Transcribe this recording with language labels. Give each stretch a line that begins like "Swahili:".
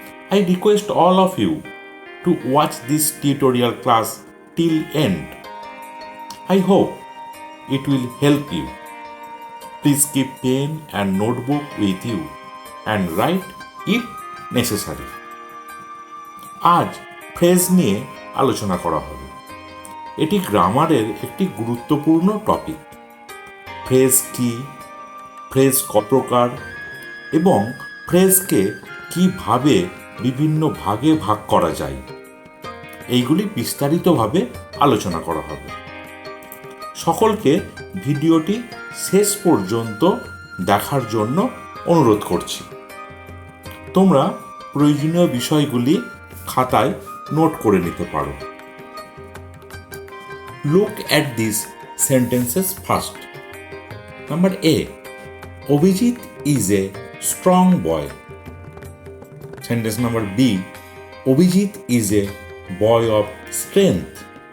English: I request all of you to watch this tutorial class till end. I hope it will help you. Please keep pen and notebook with you and write if necessary.
Bangla: আজ phrase নিয়ে আলোচনা করা হবে। এটি গ্রামারের একটি গুরুত্বপূর্ণ topic. Phrase কি, ফ্রেজ কত প্রকার এবং ফ্রেজকে কিভাবে বিভিন্ন ভাগে ভাগ করা যায়, এইগুলি বিস্তারিতভাবে আলোচনা করা হবে। সকলকে ভিডিওটি শেষ পর্যন্ত দেখার জন্য অনুরোধ করছি। তোমরা প্রয়োজনীয় বিষয়গুলি খাতায় নোট করে নিতে পারো।
English: Look at these sentences first. Number A. Abhijit is a strong boy. Sentence number B. Abhijit is a boy of strength.